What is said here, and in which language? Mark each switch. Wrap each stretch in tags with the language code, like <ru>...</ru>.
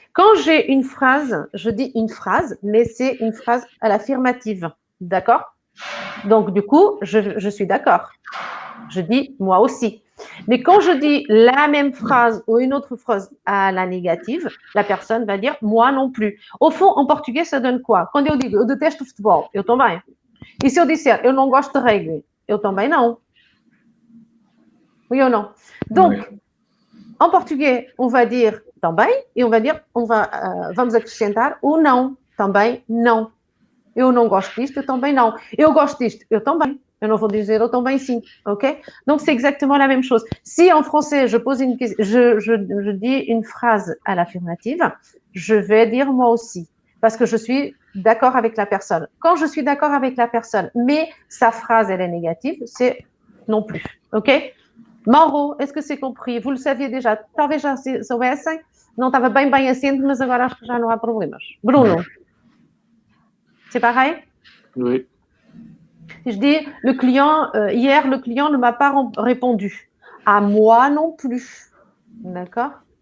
<fr>Quand j'ai une phrase, je dis une phrase, mais c'est une phrase à l'affirmative. D'accord? Donc, du coup, je suis d'accord. Je dis moi aussi. Mais quand je dis la même phrase ou une autre phrase à la négative, la personne va dire moi non plus. Au fond, en portugais, ça donne quoi?</fr> <pt>Quando eu digo eu detesto futebol, eu também. E se eu disser eu não gosto de rugby, eu também não.</pt> <fr>Oui ou non? Donc, en portugais, on va dire também e on va dire</fr> <pt>vamos acrescentar o não. Também não. Eu não gosto disto, eu também não. Eu gosto disto, eu também. Eu não vou dizer eu também sim, ok?</pt> <fr>Donc, c'est exactement la même chose. Si en français, je pose une question, je dis une phrase à l'affirmative, je vais dire moi aussi, parce que je suis d'accord avec la personne. Quand je suis d'accord avec la personne, mais sa phrase, elle est négative, c'est non plus, ok? Mauro, est-ce que c'est compris? Vous le saviez déjà?</fr> <pt>Talvez já soubessem? Não estava bem assente, mas agora acho que já não há problemas.</pt> <fr>Bruno? C'est pareil? Oui. Je dis, hier, le client ne m'a pas répondu. À moi non plus. D'accord?</fr>